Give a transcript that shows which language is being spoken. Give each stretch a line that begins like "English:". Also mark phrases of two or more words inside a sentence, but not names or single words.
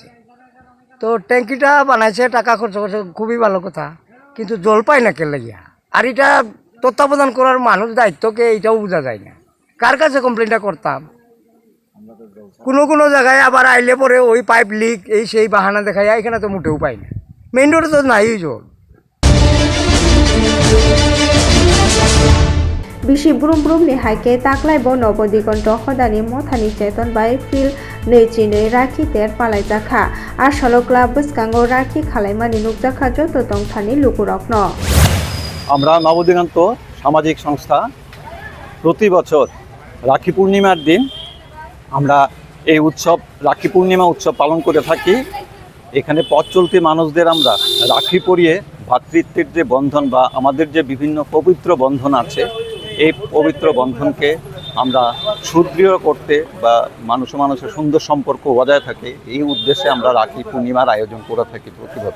Bangla: তো ট্যাঙ্কিটা বানাইছে, টাকা খরচ করছে, খুবই ভালো কথা, কিন্তু জল পায় না কে লাগিয়া। আর এটা তত্ত্বাবধান করার মানুষ দায়িত্বকে এইটাও বোঝা যায় না, কার কাছে কমপ্লেনটা করতাম। কোনো জায়গায় আবার আইলে পরে ওই পাইপ লিক এই সেই বাহানা দেখায়, এখানে তো মোটেও পাই না, মেইন রোডে তো নাই জল।
Kok Borok: Bisi brum ni haike taklai bo nobo digonto hodani mothani cheton bai fil neichine rakhi ter palai jakha ar solo club buskango rakhi khalaimani nukjakha joto tongthani lukurokno
Bangla: আমরা নবদিগন্ত সামাজিক সংস্থা প্রতি বছর রাখি পূর্ণিমার দিন আমরা এই উৎসব রাখি পূর্ণিমা উৎসব পালন করে থাকি। এখানে পথ চলতি মানুষদের আমরা রাখি পরিয়ে ভ্রাতৃত্বের যে বন্ধন বা আমাদের যে বিভিন্ন পবিত্র বন্ধন আছে, এই পবিত্র বন্ধনকে আমরা সুদৃঢ় করতে বা মানুষের সুন্দর সম্পর্ক বজায় থাকে, এই উদ্দেশ্যে আমরা রাখি পূর্ণিমার আয়োজন করে থাকি প্রতি বছর।